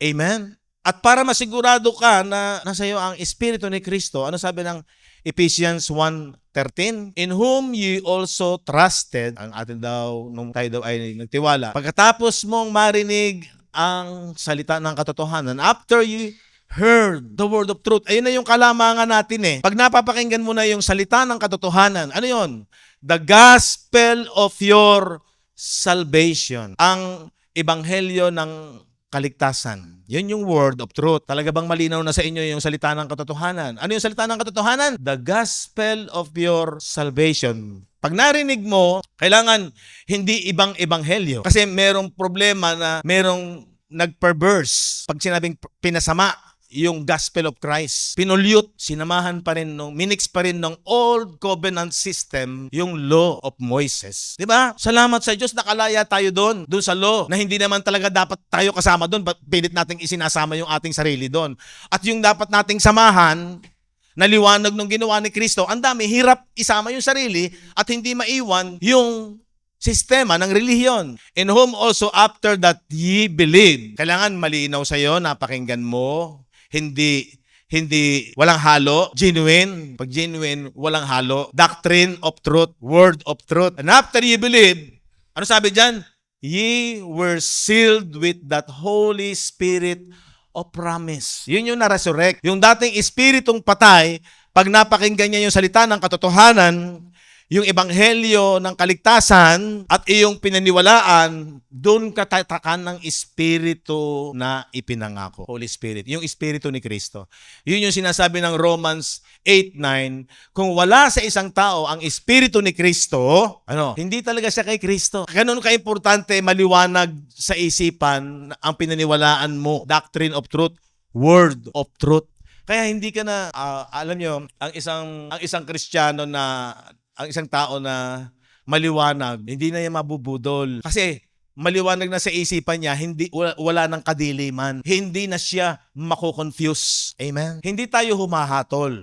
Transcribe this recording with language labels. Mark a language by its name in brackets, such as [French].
[Filipino] Amen? At para masigurado ka na nasa iyo ang Espiritu ni Kristo, ano sabi ng Ephesians 1:13, [English] in whom ye also trusted, [Filipino] ang atin daw, nung tayo daw ay nagtiwala, pagkatapos mong marinig ang salita ng katotohanan, [English] after you heard the word of truth, [Filipino] ayun na yung kalamangan natin eh. Pag napapakinggan mo na yung salita ng katotohanan, ano yun? [English] The gospel of your salvation. [Filipino] Ang ebanghelyo ng kaligtasan. Yun yung word of truth. Talaga bang malinaw na sa inyo yung salita ng katotohanan? Ano yung salita ng katotohanan? [English] The gospel of your salvation. [Filipino] Pag narinig mo, kailangan hindi ibang ebanghelyo. Kasi merong problema na merong nag-perverse. Pag sinabing pinasama yung gospel of Christ, pinulyot, sinamahan pa rin minix pa rin ng old covenant system yung law of Moses. 'Di ba? Salamat sa Diyos, nakalaya tayo doon sa law na hindi naman talaga dapat tayo kasama doon, pilit nating isinasama yung ating sarili doon. At yung dapat nating samahan na liwanag ng ginawa ni Kristo, ang dami, hirap isama yung sarili at hindi maiwan yung sistema ng relihiyon. [English] In whom also after that ye believe. [Filipino] Kailangan malinaw sa iyo, napakinggan mo. Hindi walang halo, genuine. Pag genuine, walang halo. [English] Doctrine of truth, word of truth. And after you believe, [Filipino] ano sabi diyan? [English] Ye were sealed with that Holy Spirit of promise. [Filipino] Yun yung na-resurrect. Yung dating espiritong patay, pag napakinggan niya yung salita ng katotohanan, yung ebanghelyo ng kaligtasan at iyong pinaniwalaan, doon katatakan ng Espiritu na ipinangako. Holy Spirit, yung Espiritu ni Kristo. Yun yung sinasabi ng Romans 8:9, kung wala sa isang tao ang Espiritu ni Kristo, hindi talaga siya kay Kristo. Ganun ka-importante maliwanag sa isipan ang pinaniwalaan mo. [English] Doctrine of truth, word of truth. [Filipino] Kaya hindi ka na, alam nyo, ang isang Kristiyano na ang isang tao na maliwanag, hindi na niya mabubudol. Kasi maliwanag na sa isipan niya, wala nang kadiliman. Hindi na siya mako-confuse. Amen? Hindi tayo humahatol.